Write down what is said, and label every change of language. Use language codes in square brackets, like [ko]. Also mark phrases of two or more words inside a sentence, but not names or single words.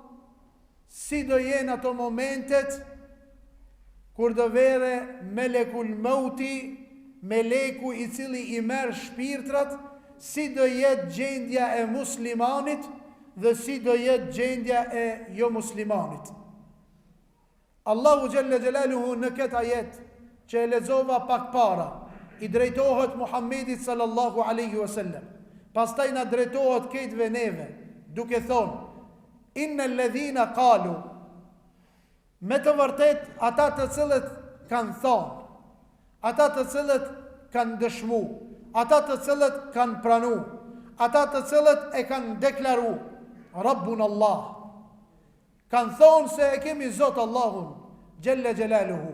[sq] si do jenë ato momentet kur do vere [ar] ملك الموت, [sq] meleku i cili i merr shpirtrat, si do jetë gjendja e muslimanit dhe si do jetë gjendja e jo muslimanit. [ar] الله جل جلاله [sq] në këtë ajet që e lexova pak para, i drejtohet Muhammedit [ar] صلى الله عليه وسلم. [sq] Pastaj na drejtohet këtëve neve, duke thonë: [ar] إن الذين قالوا, [sq] me të vërtet ata të cilët kanë thonë, ata të cilët kanë dëshmu, ata të cilët kanë pranu, ata të cilët e kanë deklaru, [ar] ربنا الله, [sq] kanë thonë se e kemi Zot Allahun [ar] جل جلاله.